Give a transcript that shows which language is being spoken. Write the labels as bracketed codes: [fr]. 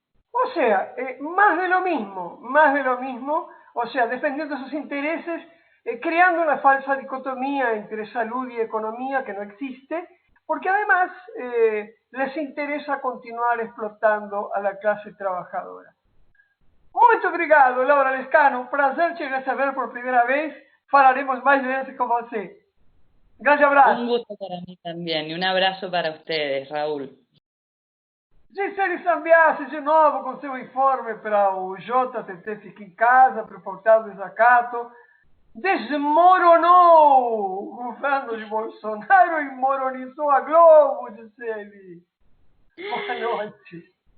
[es] O sea, más de lo mismo, o sea, defendiendo sus intereses, creando una falsa dicotomía entre salud y economía que no existe, porque además les interesa continuar explotando a la clase trabajadora. [pt] Muito obrigado, Laura Lescano. Prazer te receber por primeira vez. Falaremos mais vezes com você. Grande abraço. [es] Un gusto para mí también y un abrazo para ustedes, Raúl. [pt] Gisele Sambiase, de novo com seu informe para o JTT Fica em Casa, para o portal do Desacato. desmoronou o governo de Bolsonaro e moronizou a Globo, disse ele. Boa noite.